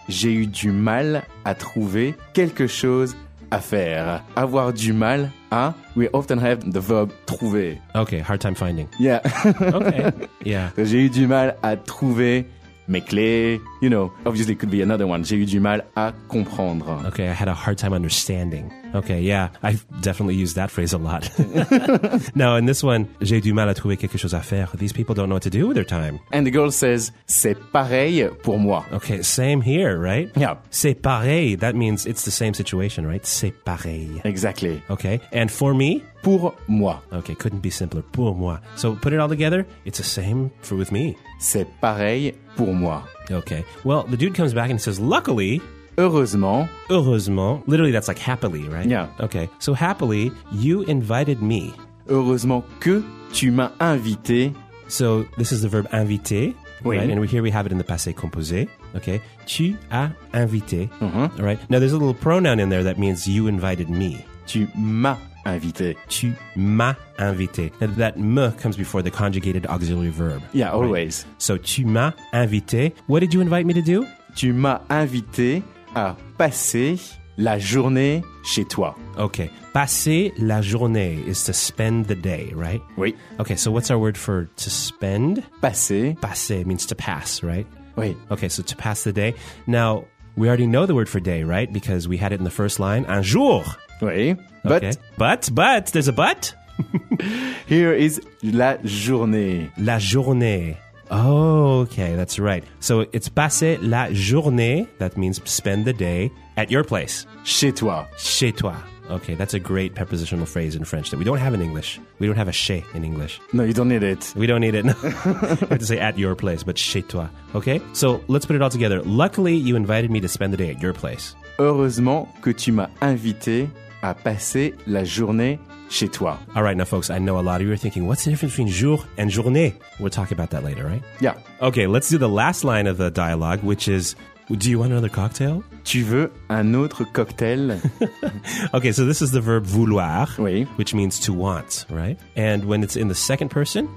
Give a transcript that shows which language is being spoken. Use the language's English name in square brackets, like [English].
[French] J'ai eu du mal à trouver quelque chose à faire. Avoir du mal à. [English] We often have the verb trouver. Okay, hard time finding. Yeah. Okay. Yeah. [French] J'ai eu du mal à trouver mes clés. [English] You know, obviously it could be another one. [French] J'ai eu du mal à comprendre. [English] Okay, I had a hard time understanding. Okay, yeah. I've definitely used that phrase a lot. Now, in this one, [French] j'ai du mal à trouver quelque chose à faire. [English] These people don't know what to do with their time. And the girl says, [French] c'est pareil pour moi. [English] Okay, same here, right? Yeah. [French] C'est pareil. [English] That means it's the same situation, right? C'est pareil. Exactly. Okay, and for me? [French] Pour moi. [English] Okay, couldn't be simpler. [French] Pour moi. [English] So put it all together. It's the same for with me. [French] C'est pareil pour moi. [English] Okay. Well, the dude comes back and says, luckily. [French] Heureusement. Heureusement. [English] Literally, that's like happily, right? Yeah. Okay. So happily, you invited me. [French] Heureusement que tu m'as invité. [English] So this is the verb inviter. [French] Oui. [English] Right? And here we have it in the passé composé. Okay. [French] Tu as invité. Mm-hmm. [English] All right. Now, there's a little pronoun in there that means you invited me. [French] Tu m'as invité. Tu m'as invité. [English] Now, that me comes before the conjugated auxiliary verb. Yeah, always. Right? So [French] tu m'as invité. [English] What did you invite me to do? [French] Tu m'as invité à passer la journée chez toi. [English] Okay. Passer la journée is to spend the day, right? [French] Oui. [English] Okay, so what's our word for to spend? [French] Passer. [English] Passer means to pass, right? [French] Oui. [English] Okay, so to pass the day. Now, we already know the word for day, right? Because we had it in the first line. [French] Un jour. Oui. But. [English] Okay. But. There's a but. Here is [French] la journée. La journée. [English] Oh, okay, that's right. So it's [French] passer la journée, [English] that means spend the day, at your place. [French] Chez toi. Chez toi. [English] Okay, that's a great prepositional phrase in French that we don't have in English. We don't have a chez in English. No, you don't need it. We don't need it, no. I have to say at your place, but [French] chez toi. [English] Okay, so let's put it all together. Luckily, you invited me to spend the day at your place. [French] Heureusement que tu m'as invité à passer la journée chez toi. [English] All right, now, folks, I know a lot of you are thinking, what's the difference between jour and journée? We'll talk about that later, right? Yeah. Okay, let's do the last line of the dialogue, which is, Do you want another cocktail? [French] Tu veux un autre cocktail? [English] Okay, so this is the verb vouloir, [French] oui. [English] Which means to want, right? And when it's in the second person?